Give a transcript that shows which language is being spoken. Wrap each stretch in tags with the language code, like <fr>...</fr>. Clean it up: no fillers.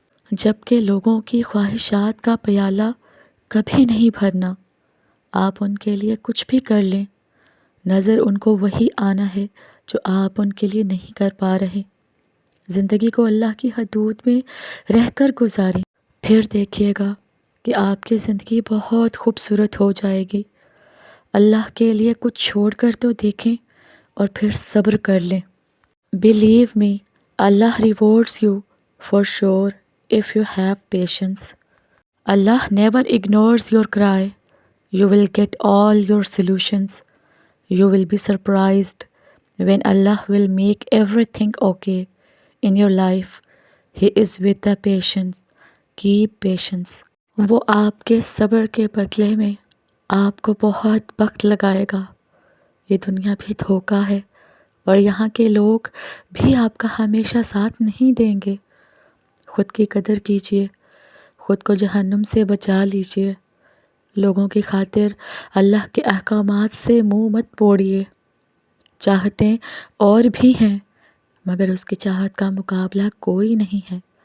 <ur>جبکہ لوگوں کی خواہشات کا پیالہ کبھی نہیں بھرنا، آپ ان کے لیے کچھ بھی کر لیں، نظر ان کو وہی آنا ہے جو آپ ان کے لیے نہیں کر پا رہے۔ زندگی کو اللہ کی حدود میں رہ کر گزاریں، پھر دیکھیے گا کہ آپ کی زندگی بہت خوبصورت ہو جائے گی۔ اللہ کے لیے کچھ چھوڑ کر تو دیکھیں اور پھر صبر کر لیں۔</ur> <en>Believe me, Allah rewards you for sure if you have patience. Allah never ignores your cry. You will get all your solutions. You will be surprised when Allah will make everything okay in your life. He is with the patience. Keep patience.</en> <ur>وہ آپ کے صبر کے بدلے میں آپ کو بہت وقت لگائے گا۔ یہ دنیا بھی دھوکہ ہے، اور یہاں کے لوگ بھی آپ کا ہمیشہ ساتھ نہیں دیں گے۔ خود کی قدر کیجیے، خود کو جہنم سے بچا لیجیے۔ لوگوں کی خاطر اللہ کے احکامات سے منہ مت موڑیے۔ چاہتے اور بھی ہیں، مگر اس کی چاہت کا مقابلہ کوئی نہیں ہے،</ur>